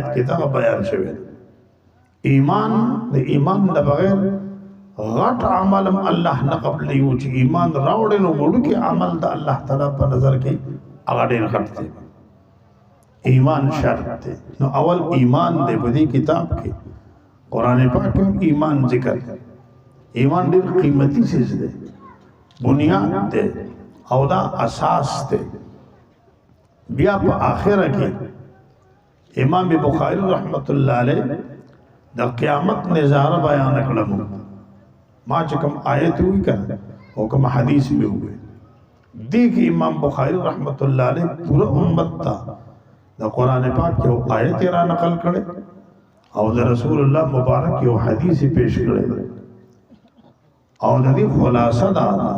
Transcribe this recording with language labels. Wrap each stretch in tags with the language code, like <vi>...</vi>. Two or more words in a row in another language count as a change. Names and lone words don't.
<ps>کې دا بیان شوی ایمان د ایمان نه بغیر غټ عمل الله نه قبلي او چې ایمان راوړي نو وړو کې عمل د الله تعالی په نظر کې هغه ډېر غټ دی ایمان شرط دی نو اول ایمان دی په دې کتاب کې</ps> <ur>قرآن پاک میں ایمان ذکر ہے</ur> <ps>ایمان ډیر قیمتی چیز دی بنیاد دی او دا اساس دی بیا په آخره کې امام بخاری رحمت الله علیه د قیامت نظاره بیان کړم ما چې کوم آیت وی کړ او کوم حدیث وی وي دې کې امام بخاری رحمت الله علیه پورا امت ته د قرآن پاک یو آیت را نقل کړي او د رسول الله مبارک یو حدیث پیش کړی او د دې خلاصه دا</ps>